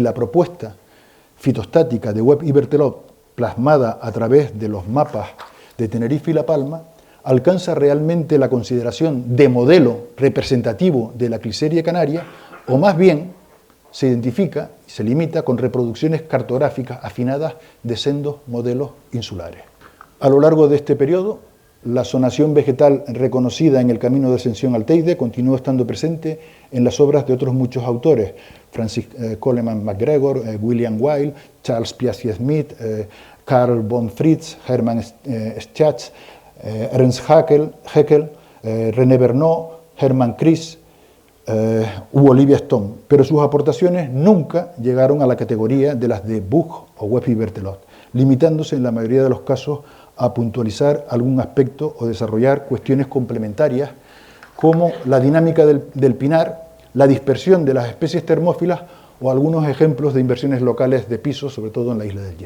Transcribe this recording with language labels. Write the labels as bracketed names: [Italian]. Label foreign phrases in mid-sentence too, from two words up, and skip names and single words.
[Spanish] la propuesta fitostática de Webb y Berthelot, plasmada a través de los mapas de Tenerife y La Palma, alcanza realmente la consideración de modelo representativo de la cliseria canaria, o más bien se identifica y se limita con reproducciones cartográficas afinadas de sendos modelos insulares. A lo largo de este periodo, la zonación vegetal reconocida en el camino de ascensión al Teide continuó estando presente en las obras de otros muchos autores, Francis Coleman MacGregor, William Weil, Charles Piazzi Smith, Karl von Fritz, Hermann Schatz, Ernst Haeckel, René Bernot, Hermann Kris u Olivia Stone, pero sus aportaciones nunca llegaron a la categoría de las de Buch o Webb y Berthelot, limitándose en la mayoría de los casos a puntualizar algún aspecto o desarrollar cuestiones complementarias como la dinámica del pinar, la dispersión de las especies termófilas o algunos ejemplos de inversiones locales de pisos, sobre todo en la Isla del Hierro.